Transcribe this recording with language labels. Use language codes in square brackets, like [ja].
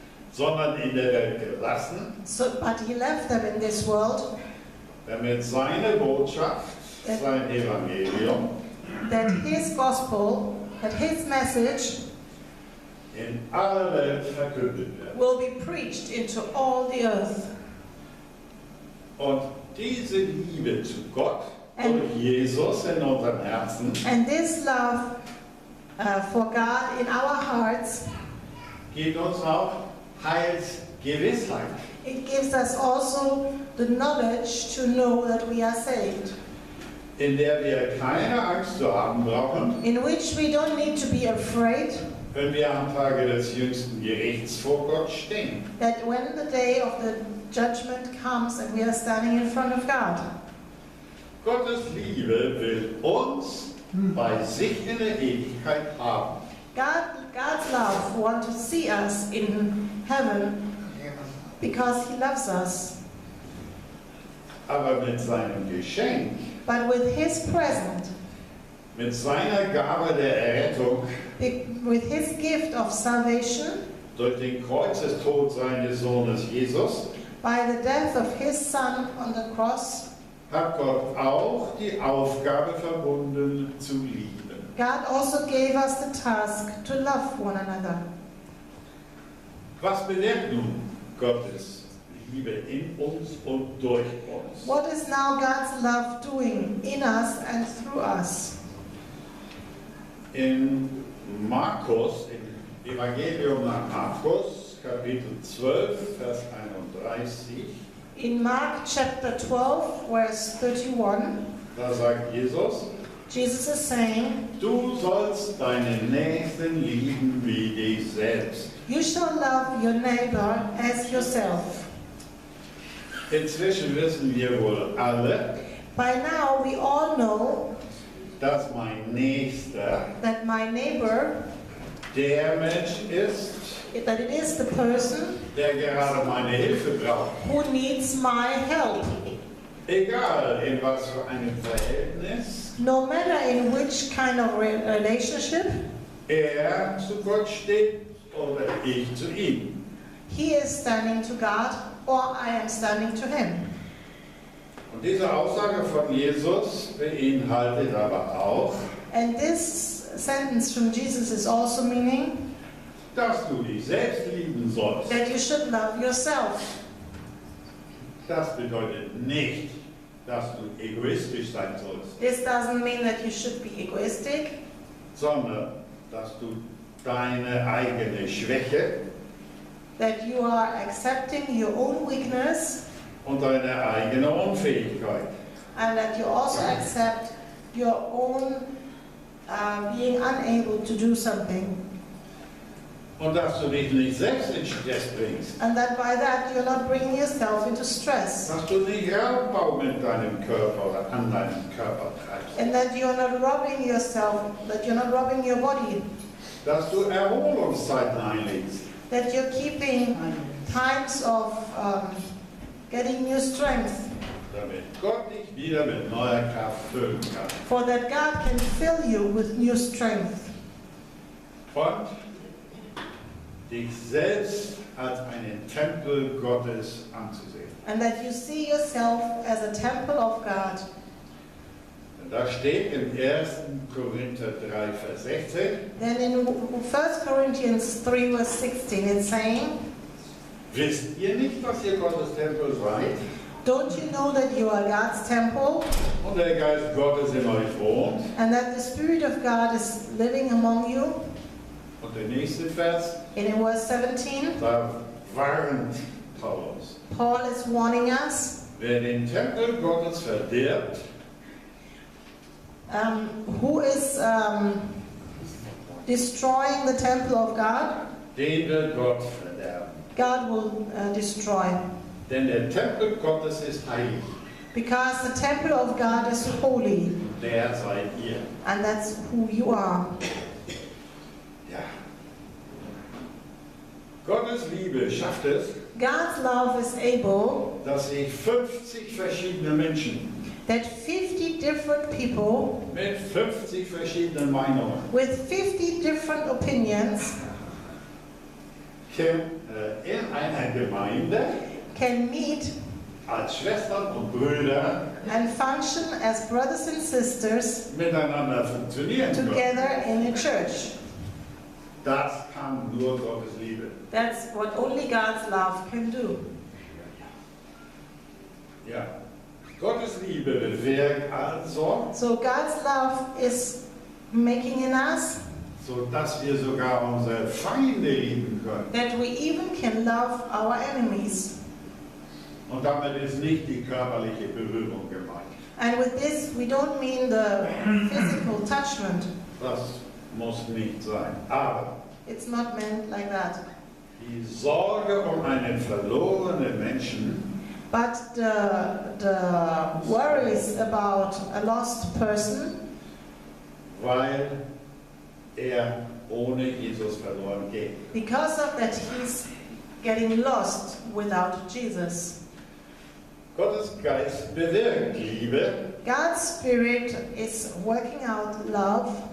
[de] sondern in der Welt gelassen, [en] but he left them in this world, [de] damit seine Botschaft, sein Evangelium [en] that his gospel, that his message [de] in aller Welt verkündet wird. [en] will be preached into all the earth. [de] Und diese Liebe zu Gott [en] And- [de] durch Jesus in unserem Herzen [en] And this love for God in our hearts, [de] gibt uns auch Heilsgewissheit. [en] it gives us also the knowledge to know that we are saved, [de] In der wir keine Angst zu haben brauchen, [en] in which we don't need to be afraid [de] wenn wir am Tage des jüngsten Gerichts vor Gott stehen. [en] that when the day of the judgment comes and we are standing in front of God. [de] Gottes Liebe will uns bei sich in der Ewigkeit haben. [en] God's love wants to see us in heaven because he loves us. [de] Aber mit seinem Geschenk, [en] But with his present, [de] mit seiner Gabe der Errettung, [en] with his gift of salvation, [de] durch den Kreuzestod seines Sohnes Jesus, [en] by the death of his son on the cross, [de] hat Gott auch die Aufgabe verbunden zu lieben. [en] God also gave us the task to love one another. [de] Was bewirkt nun Gottes Liebe in uns und durch uns? [en] What is now God's love doing in us and through us? [de] In Markus, im Evangelium nach Markus, Kapitel 12, Vers 31, [en] In Mark chapter 12, verse 31, [de] da sagt Jesus, [en] Jesus is saying, [de] du sollst deinen Nächsten lieben wie dich selbst. [en] "You shall love your neighbor as yourself." [de] Inzwischen wissen wir wohl alle, [en] By now we all know [de] dass mein Nächster [en] that my neighbor, [de] der Mensch ist, [en] that it is the person [de] der gerade meine Hilfe braucht. [en] who needs my help. [de] Egal in was für einem Verhältnis [en] No matter in which kind of relationship, [de] er zu Gott steht oder ich zu ihm. [en] he is standing to God or I am standing to him. [de] Und diese Aussage von Jesus beinhaltet aber auch, [en] And this sentence from Jesus is also meaning [de] dass du dich selbst lieben sollst. [en] that you should love yourself. [de] Das bedeutet nicht, dass du egoistisch sein sollst, [en] This doesn't mean that you should be egoistic, [de] sondern dass du deine eigene Schwäche [en] that you are accepting your own weakness, [de] und deine eigene Unfähigkeit. [en] and that you also accept your own being unable to do something. [de] Und dass du dich nicht selbst in Stress bringst. [en] And that by that you're not bringing yourself into stress. [de] Dass du nicht Raubbau mit deinem Körper oder an deinem Körper treibst. [en] And that you're not robbing yourself, that you're not robbing your body. [de] Dass du Erholungszeiten einlegst. [en] That you're keeping times of getting new strength. [de] Damit Gott dich wieder mit neuer Kraft füllen kann. [en] For that God can fill you with new strength. [de] Und dich selbst als einen Tempel Gottes anzusehen. [en] And that you see yourself as a temple of God. [de] Und da steht im 1. Korinther 3, Vers 16, [en] Then in 1 Corinthians 3 verse 16 it's saying, [de] wisst ihr nicht, dass ihr Gottes Tempel seid [en] don't you know that you are God's temple [de] und der Geist Gottes in euch wohnt? [en] and that the Spirit of God is living among you? [de] Und der nächste Vers, [en] And in verse 17, [de] da warnt Paulus. [en] Paul is warning us, [de] Wer den Tempel Gottes verdirbt, [en] who is destroying the temple of God, [de] den wird Gott verderben. [en] God will destroy. [de] Denn der Tempel Gottes ist heilig. [en] Because the temple of God is holy, [de] Der seid ihr. [en] and that's who you are. [de] Ja. Gottes Liebe schafft es, [en] God's love is able [de] dass sich 50 verschiedene Menschen [en] that 50 different people [de] mit 50 verschiedenen Meinungen [en] with 50 different opinions [de] in einer Gemeinde [en] can meet [de] als Schwestern und Brüder [en] and function as brothers and sisters [de] miteinander funktionieren können. [en] together in a church. [de] Das kann nur Gottes Liebe. [en] That's what only God's love can do. [de] Ja. Gottes Liebe bewirkt also, [en] So God's love is making in us [de] sodass wir sogar unsere Feinde lieben können. [en] that we even can love our enemies. [de] Und damit ist nicht die körperliche Berührung gemeint. [en] And with this, we don't mean the physical touchment. [de] Das muss nicht sein. Aber [en] It's not meant like that. [de] die Sorge um einen verlorenen Menschen [en] But the worries about a lost person, [de] weil er ohne Jesus verloren geht. [en] because of that he's getting lost without Jesus. [de] Gottes Geist bewirkt Liebe, [en] God's Spirit is working out love